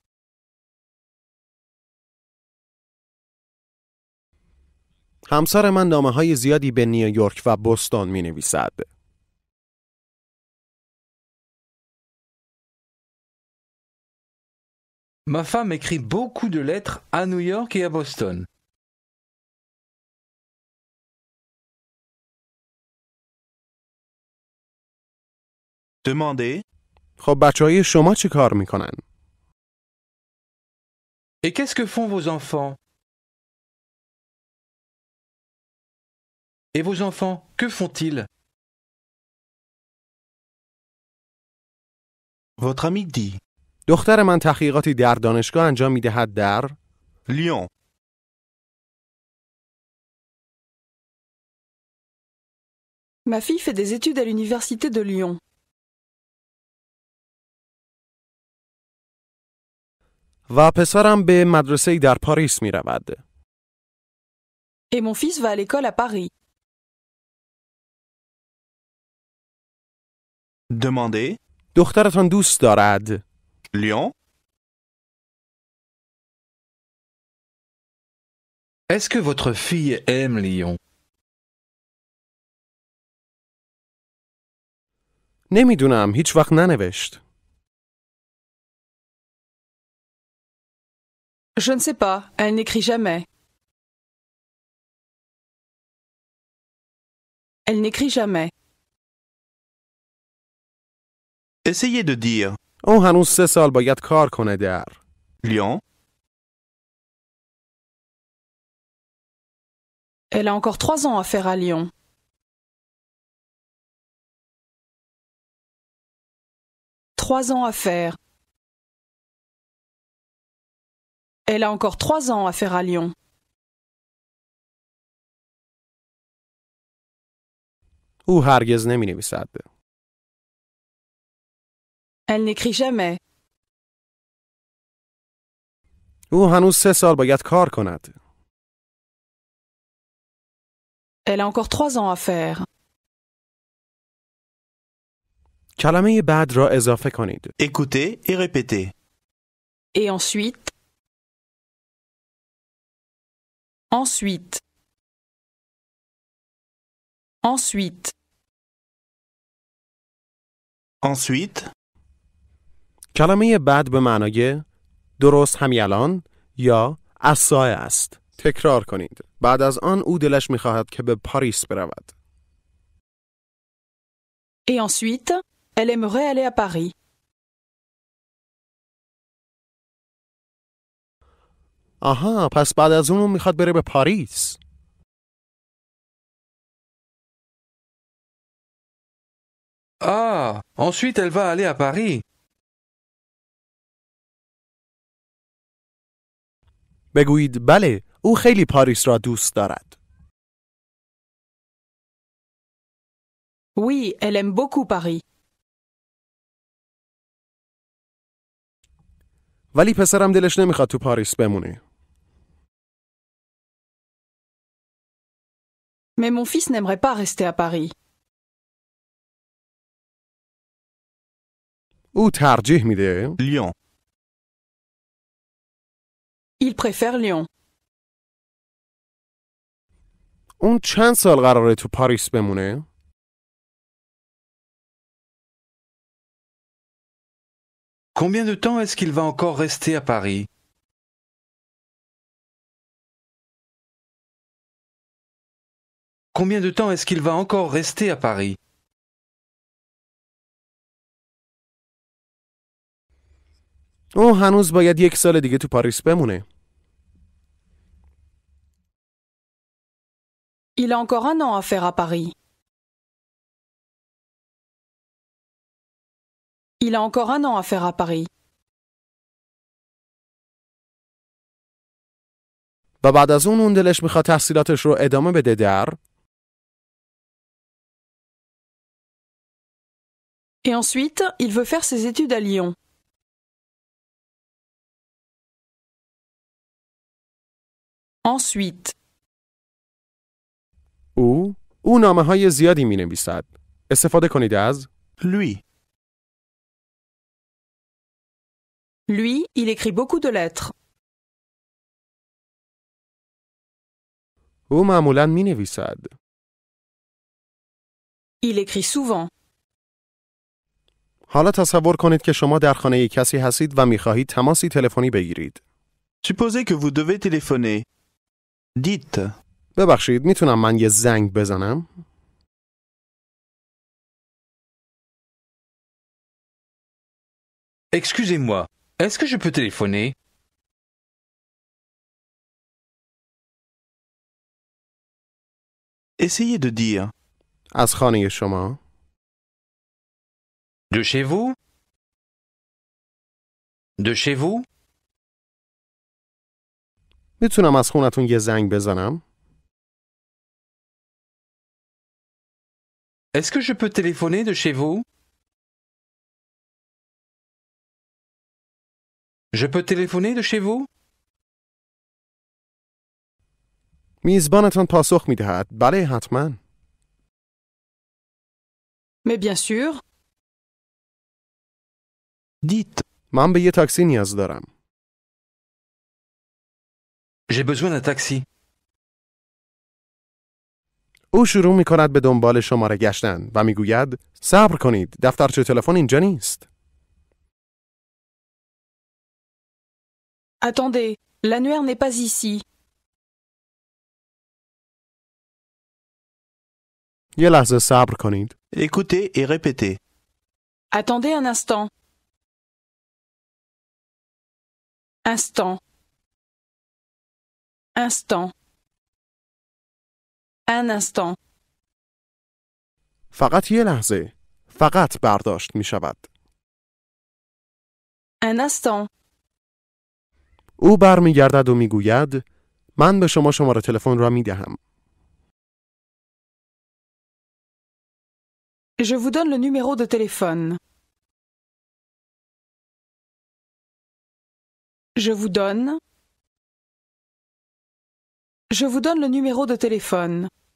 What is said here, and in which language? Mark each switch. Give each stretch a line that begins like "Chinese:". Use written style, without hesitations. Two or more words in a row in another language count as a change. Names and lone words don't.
Persian: همسر من نامه‌های زیادی به نیویورک و بوستون می‌نویسد.
French: Ma femme écrit beaucoup de lettres à New York et à Boston. Demandez.
Persian: خب بچه‌های شما چی کار می‌کنن؟
French: Et qu'est-ce que font vos enfants? Et vos enfants, que font-ils? Votre ami dit.
Persian: دختر من تحقیقاتی در دانشگاه انجام می‌دهد در Lyon.
French: Ma fille fait des études à l'université de Lyon.
Persian: و پسرم به مدرسه‌ای در پاریس می‌رود.
French: Et mon fils va à l'école à Paris. Demandez.
Persian: دخترتان دوست دارد؟ Lyon.
French: Est-ce que votre fille aime Lyon?
Persian: نمیدونم، هیچ وقت ننوشت.
French: Je ne sais pas, elle n'écrit jamais. Elle n'écrit jamais. Essayez de dire.
Persian: او هنوز 3 سال باید کار کنه در Lyon.
French: Elle a encore 3 ans à faire à Lyon. Trois ans à faire. Elle a encore 3 ans à faire à Lyon.
Persian: او هرگز نمی‌نویسد.
French: Elle n'écrit jamais.
Persian: او هنوز 3 سال باید کار کند.
French: Elle a encore 3 ans à faire.
Persian: کلمه بعد را اضافه کنید.
French: Écoutez et répétez. Et ensuite. Ensuite. Ensuite. Ensuite.
Persian: کلمه بعد به معنای درست همین الان یا از سایه است. تکرار کنید. بعد از آن او دلش می‌خواهد که به پاریس برود.
French: Et ensuite, elle aimerait aller à Paris.
Persian: آها، پس بعد از اون میخواد بره به پاریس.
French: Ah, ensuite elle va aller à Paris.
Persian: بگویید بله، او خیلی پاریس را دوست دارد.
French: Oui, elle aime beaucoup Paris.
Persian: ولی پسرم دلش نمیخواد تو پاریس بمونه.
French: Mais mon fils n'aimerait pas rester à Paris.
Persian: او ترجیح میده Lyon.
French: Il préfère Lyon.
Persian: اون چند سال قراره تو پاریس بمونه؟
French: Combien de temps est-ce qu'il va encore rester à Paris? Combien de temps est-ce qu'il va encore rester à Paris?
Persian: او هنوز باید 1 سال دیگه تو پاریس بمونه.
French: Il a encore 1 an à faire à Paris. Il a encore 1 an à faire à Paris.
Persian: و بعد از اون دلش میخواد تحصیلاتش رو ادامه بده در
French: Et ensuite, il veut faire ses études à Lyon. Ensuite,
Persian: او نامه های زیادی می نویسد. استفاده کنید از Lui.
French: lui, il écrit beaucoup de lettres.
Persian: او معمولاً می نویسد.
French: Il écrit souvent.
Persian: حالا تصور کنید که شما در خانه کسی هستید و می خواهید تماسی تلفنی بگیرید.
French: Supposez que vous devez téléphoner. Dites.
Persian: ببخشید میتونم من یه زنگ بزنم؟
French: Excusez-moi, est-ce que je peux téléphoner? Essayez de dire.
Persian: از خانه شما؟
French: De chez vous? De chez vous?
Persian: میتونم از خونتون یه زنگ بزنم؟
French: Est-ce que je peux téléphoner de chez vous? Je peux téléphoner de chez vous?
Persian: میزبانتان پاسخ میدهد. بله حتما.
French: Mais bien sûr, Dites.
Persian: من به یه تاکسی نیاز دارم.
French: J'ai besoin d'un taxi.
Persian: او شروع می کند به دنبال شماره گشتن و می گوید صبر کنید دفترچه تلفن اینجا نیست.
French: attendez, l'annuaire n'est pas ici.
Persian: یه لحظه صبر کنید.
French: Écoutez et répétez. Attendez un instant. Instant. Instant. Un instant.
Persian: فقط یه لحظه. فقط برداشت می شود.
French: Un instant.
Persian: او برمیگردد و می گوید من به شما شماره تلفن را می دهم.
French: Je vous donne le numéro de téléphone. Je vous donne. Je vous donne le numéro de téléphone.